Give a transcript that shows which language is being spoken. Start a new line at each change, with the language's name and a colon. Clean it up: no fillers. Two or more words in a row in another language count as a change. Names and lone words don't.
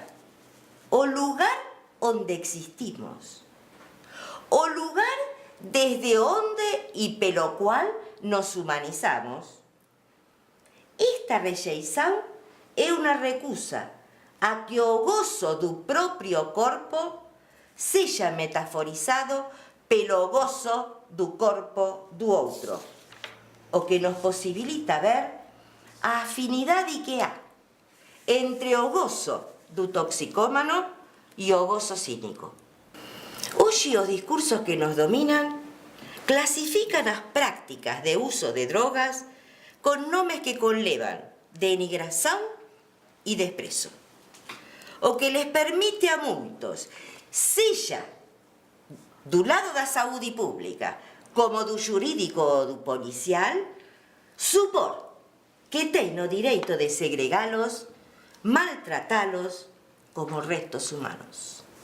Portuguese: o lugar onde existimos, o lugar desde onde e pelo qual nos humanizamos, esta rejeição é uma recusa a que o gozo do próprio corpo seja metaforizado pelo gozo do corpo do outro.
Galician: o que nos posibilita ver a afinidade que há entre o gozo do toxicómano e o gozo cínico. Hoxe os discursos que nos dominan clasifican as prácticas de uso de drogas con nomes que conlevan denigración e desprezo, o que les permite a moitos, sexa do lado da saúde pública como do xurídico ou do policial, supor que ten o direito de segregalos, maltratalos como restos humanos.